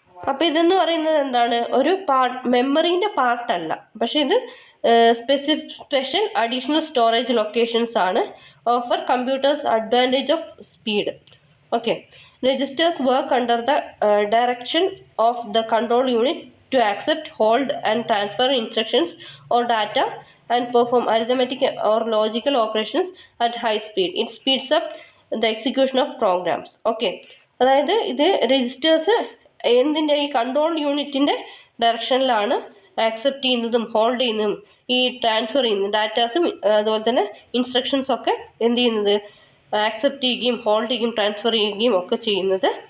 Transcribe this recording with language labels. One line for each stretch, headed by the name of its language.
Malayalam: അപ്പോൾ ഇതെന്ന് പറയുന്നത് എന്താണ്, ഒരു മെമ്മറീൻ്റെ പാർട്ടല്ല, പക്ഷേ ഇത്
English: special additional storage locations
Malayalam: ആണ്.
English: Offer computers advantage of speed. Okay, registers work under the direction of the control unit to accept, hold and transfer instructions or data and perform arithmetic or logical operations at high speed. It speeds up the execution of programs.
Malayalam: Okay, അതായത് ഇത് registers എന്തിൻ്റെ, ഈ control യൂണിറ്റിൻ്റെ ഡയറക്ഷനിലാണ് accept ചെയ്യുന്നതും hold ചെയ്യുന്നതും ഈ transfer ചെയ്യുന്നതും ഡാറ്റാസും അതുപോലെ തന്നെ ഇൻസ്ട്രക്ഷൻസൊക്കെ എന്ത് ചെയ്യുന്നത്, ആക്സെപ്റ്റ് ചെയ്യുകയും ഹോൾഡ് ചെയ്യുകയും ട്രാൻസ്ഫർ ചെയ്യുകയും ഒക്കെ ചെയ്യുന്നത്.